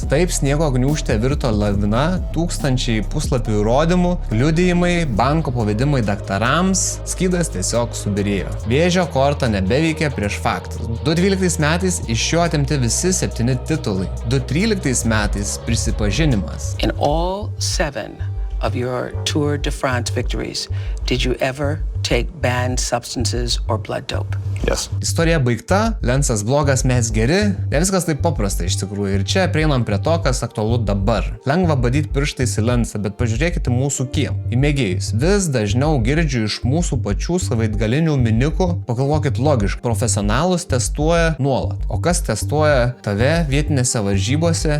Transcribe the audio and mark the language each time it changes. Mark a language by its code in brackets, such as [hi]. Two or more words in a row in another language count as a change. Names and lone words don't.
[lt] Taip sniego gniūžtė virto lavina, tūkstančiai puslapių įrodymų, liudijimai, banko pavedimai daktarams, skydas tiesiog subirėjo. Vėžio korta nebeveikė prieš faktus. 2012 metais iš jo atimti visi 7 titulai. 2013 metais prisipažinimas. [en] In all 7 of your Tour de France victories, did you ever take banned substances or blood dope? Yes. [lt] Istorija baigta, Lensas blogas, mes geri. Ne viskas taip paprasta iš tikrųjų. Ir čia prieinam prie to, kas aktualu dabar. Lengva badyti pirštais į Lensą, bet pažiūrėkite mūsų kiemą. Į mėgėjus. Vis dažniau girdžiu iš mūsų pačių savaitgalinių minikų. Pagalvokit logiškai. Profesionalus testuoja nuolat. O kas testuoja tave vietinėse varžybose?